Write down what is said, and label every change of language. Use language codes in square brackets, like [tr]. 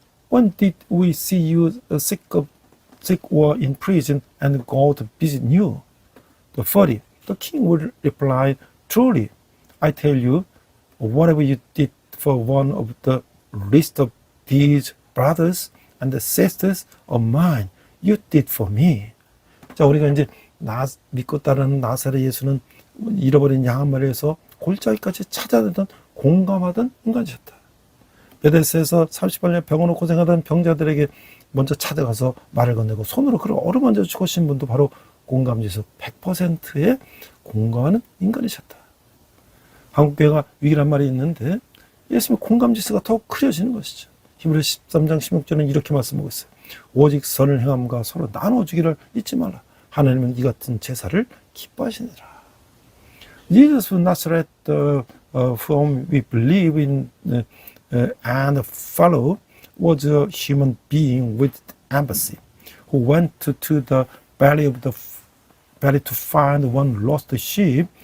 [en] When did we see you sick or in prison and go to visit you? 40. The king would reply, truly, I tell you, whatever you did for one of the least of these brothers and sisters of mine, you did for me. [ko] 자, 우리가 이제 믿고 따르는 나사렛 예수는 잃어버린 양 한 마리에서 골짜기까지 찾아내던 공감하던 인간이셨다. 베데스에서 38년 병으로 고생하던 병자들에게 먼저 찾아가서 말을 건네고 손으로 그를 어루만져 죽으신 분도 바로 공감지수 100%의 공감하는 인간이셨다. 한국교회가 위기란 말이 있는데 예수님의 공감지수가 더욱 크려지는 것이죠. 히브리 13장 16절은 이렇게 말씀하고 있어요. 오직 선을 행함과 서로 나눠주기를 잊지 말라. 하나님은 이 같은 제사를 기뻐하시니라. [en] Jesus of Nazareth, whom we believe in and follow, was a human being with empathy, who went to the valley to find one lost sheep.